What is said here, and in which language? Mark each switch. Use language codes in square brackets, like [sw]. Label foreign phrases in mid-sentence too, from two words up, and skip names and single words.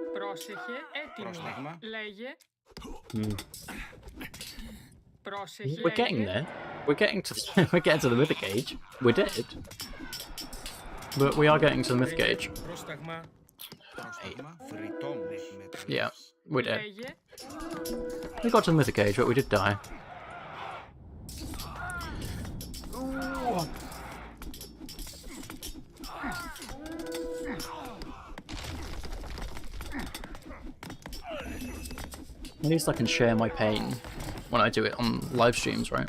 [el] Πρόσεχε, έτοιμη. Πρόσταγμα. Λέγε. Hmm. Πρόσεχε, [en] We're getting there. We're getting to we're getting to the mythic age. We did. But we are getting to the mythic age. [el] Πρόσταγμα. Πρόσταγμα. Φρυτόμος. [en] Yeah, we did. [el] Λέγε. [en] We got to the mythic age, but we did die. At least I can share my pain when I do it on live streams, right?